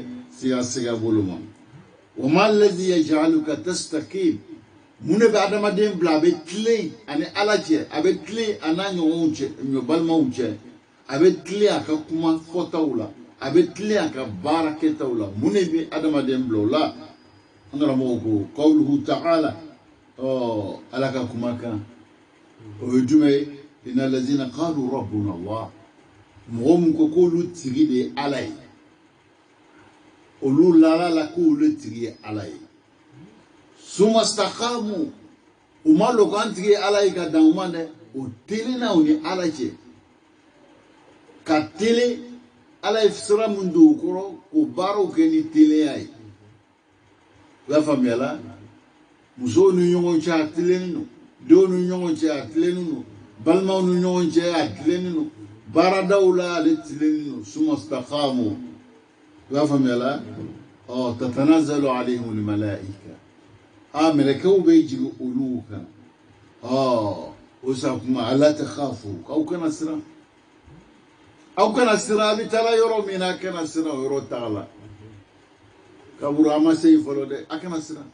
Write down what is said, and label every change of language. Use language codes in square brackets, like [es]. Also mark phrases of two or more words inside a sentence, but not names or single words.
[bm] siga bolo ma [ar] وما الذي يجعلك تستقيم [bm] mun de bɛ adamaden bila a bɛ tilen ani ala cɛ a bɛ tilen a n'a ɲɔgɔnw cɛ ɲɔ balimaw cɛ a bɛ tilen a ka kuma fɔtaw la a bɛ tilen a ka baara kɛtaw la mun de bɛ adamaden bila o la an karamɔgɔ ko [ar] قوله تعالى [bm] ala ka kumakan o ye jumɛn ye [ar] إن الذين قالوا ربنا الله [bm] mɔgɔ min ko k'olu tigi de ye ala ye olu lala la k'olu tigi ye ala ye [ar] ثم استقاموا [bm] u ma lɔn k'an tigi ye ala ye ka dan u ma dɛ o telenna u ni ala cɛ ka tele ala ye sira min don u kɔrɔ k'o baaraw kɛ ni telenya ye i b'a faamuya la musow ni ɲɔgɔn cɛ a tilennen don denw ni ɲɔgɔn cɛ a tilennen don balimaw ni ɲɔgɔn cɛ a tilennen don baaradaw la ale tilennen don [ar] ثم استقاموا [bm] i b'a faamuya la [ar] تتنزل عليهم الملائكة [bm] mɛlɛkɛw bɛ jigin olu kan o sa kuma [ar] ألا تخافوا [bm] aw kana siran aw kana siran a bɛ taa yɔrɔ min na a kana siran o yɔrɔ t'a la kaburu a ma se yen fɔlɔ dɛ a kana siran